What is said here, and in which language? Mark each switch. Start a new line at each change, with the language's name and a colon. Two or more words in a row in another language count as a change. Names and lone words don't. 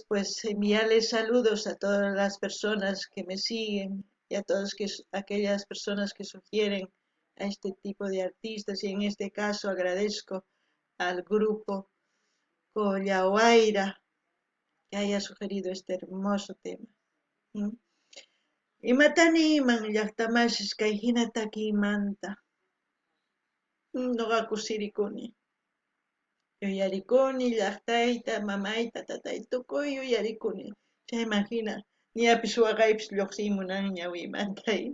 Spanish: Pues enviarles saludos a todas las personas que me siguen y a todas aquellas personas que sugieren a este tipo de artistas, y en este caso agradezco al grupo Collahuayra que haya sugerido este hermoso tema.
Quechua: Imataniman llaqtamasish kay hina takimanta nuqaku sirikuni yuyarikuni llaqtayta mamayta tatayta tukuy yuyarikuni chayman hina ñapis waqaypis lluqsimunan ñawimanta